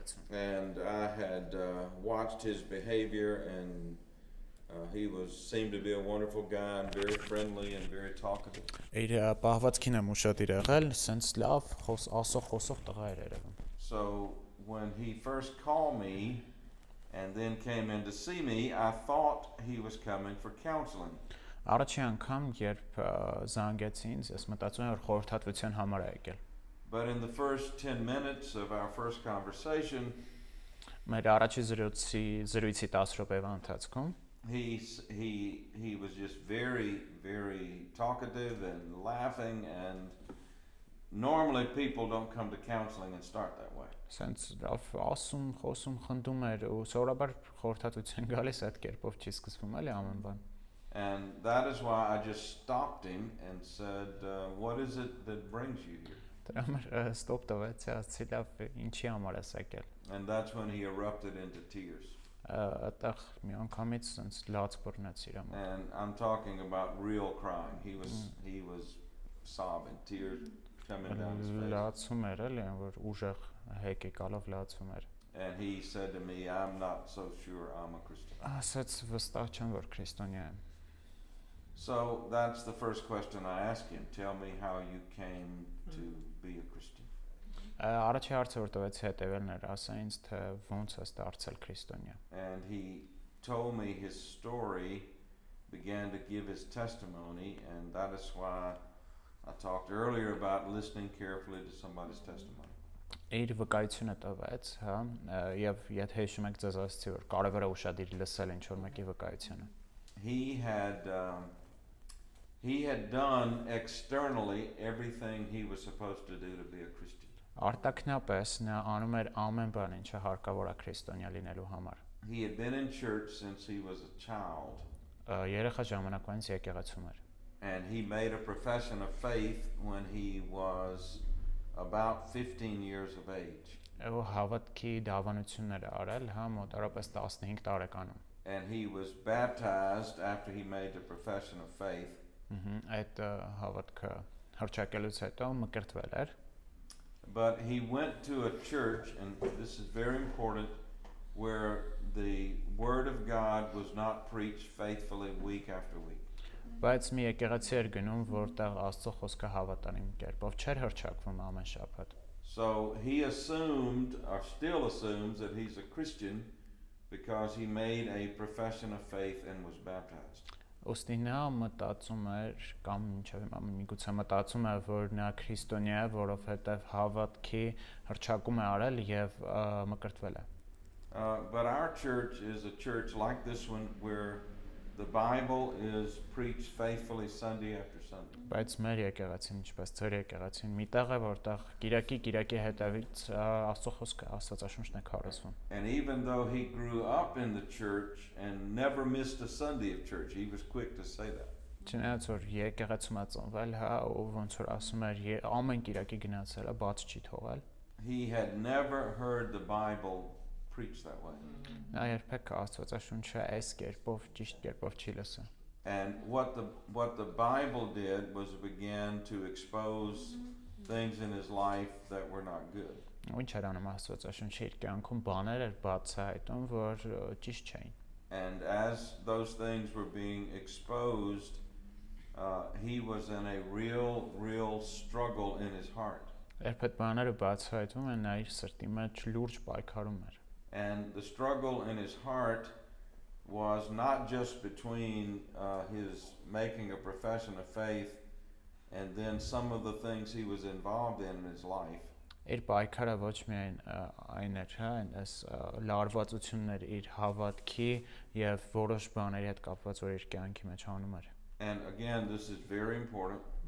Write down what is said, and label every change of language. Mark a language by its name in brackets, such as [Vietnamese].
[English] And I had watched his behavior, and he seemed to be a wonderful guy and very friendly and very talkative. So when he first called me, and then came in to see me, I thought he was coming for counseling. [Armenian] Առաջի անգամ, երբ զանգեց ինձ, ես մտածում եմ, որ խորհրդատվության համար է եկել։ [English] But in the first 10 minutes of our first conversation, [Armenian] Մեր առաջի զրույցի 10 րոպեվա ընթացքում [English] he was just very talkative and laughing, and normally people don't come to counseling and start that way. [Armenian] Սենց ասում, խոսում, խնդում էր ու սովորաբար խորհրդատվության գալիս այդ կերպով չի սկսվում, էլի ամեն բան։ [English] And that is why I just stopped him and said, what is it that brings you here? [Armenian] Դրա համար ստոպ տվեցի, ասացի լավ, ինչի համար ես եկել։ [English] And that's when he erupted into tears. [Armenian] Այդտեղ մի անգամից սենց լաց բռնեց իր համար։ [English] And I'm talking about real crying. He was sobbing, tears coming down his face. [Armenian] Լացում էր, էլի, որ ուժեղ հեկ եկալով լացում էր։ [English] And he said to me, I'm not so sure I'm a Christian. [Armenian] Ասաց վստահ չեմ, որ քրիստոնյա եմ։ [English] So that's the first question I asked him. Tell me how you came to be a Christian. [Armenian] Առաջի հարցը որ տվեցի հետևելն էր, ասա ինձ թե ոնց ես դարձել քրիստոնյա։ [English] And he told me his story, began to give his testimony, and that is why I talked earlier about listening carefully to somebody's testimony. [Armenian] Իր վկայությունը տվեց, հա, եւ եթե հիշում եք ձեզ ասացի որ կարևոր է ուշադիր լսել ինչ որ մեկի վկայությունը։ [English] He had done externally everything he was supposed to do to be a Christian. [Armenian] Արտաքնապես նա անում էր ամեն բան, ինչը հարկավոր է քրիստոնյա լինելու համար։ [English] He had been in church since he was a child. [Armenian] Երեխա ժամանակվանից եկեղեցում էր։ [English] And he made a profession of faith when he was about 15 years of age. [Armenian] Ու հավատքի դավանություններ արել, հա, մոտավորապես 15 տարեկանում։ [English] And he was baptized after he made the profession of faith. [Armenian] Այդ հավատքը հռչակելուց հետո մկրտվել էր։ [English] But he went to a church, and this is very important, where the word of God was not preached faithfully week after week. [Armenian] Բայց մի եկեղեցի էր գնում, որտեղ Աստծո խոսքը հավատարիմ կերպով չէր հռչակվում ամեն շաբաթ։ [English] So he assumed, or still assumes, that he's a Christian because he made a profession of faith and was baptized. [Armenian] Ոստի նա մտածում էր կամ ինչև միգուցե մտածում է որ նա քրիստոնյա է, որովհետև հավատքի հռչակում է արել եւ մկրտվել է։ [English] But our church is a church like this one where the Bible is preached faithfully Sunday after Sunday. [Armenian] Բայց մեր եկեղեցին, ինչպես ձեր եկեղեցին, մի տեղ է, որտեղ Կիրակի հետևից Աստծո խոսքը, Աստվածաշունչն է քարոզվում։ [English] And even though he grew up in the church and never missed a Sunday of church, he was quick to say that. [Armenian] Չնայած որ եկեղեցում է ծնվել, հա, ու ոնց որ ասում էր, ամեն Կիրակի գնացել է, բաց չի թողել։ [English] He had never heard the Bible preached that way. [Armenian] Նա երբեք Աստվածաշունչը այս կերպով, ճիշտ կերպով չի լսել։ [English] And what the Bible did was began to expose things in his life that were not good. [Armenian] Ինչ էր անում Աստվածաշունչը իր կյանքում բաներ էր բացահայտում, որ ճիշտ չէին։ [English] And as those things were being exposed, he was in a real struggle in his heart. [Armenian] Երբ այդ բաները բացահայտվում են, նա իր սրտի մեջ լուրջ պայքարում էր։ [English] And the struggle in his heart was not just between his making a profession of faith and then some of the things he was involved in his life. [Armenian] Իր պայքարը ոչ միայն այն էր, հա, այնպես լարվածություններ իր հավատքի եւ որոշ բաների հետ կապված, որ իր կյանքի մեջ անում էր։ [English] And again, this is very important.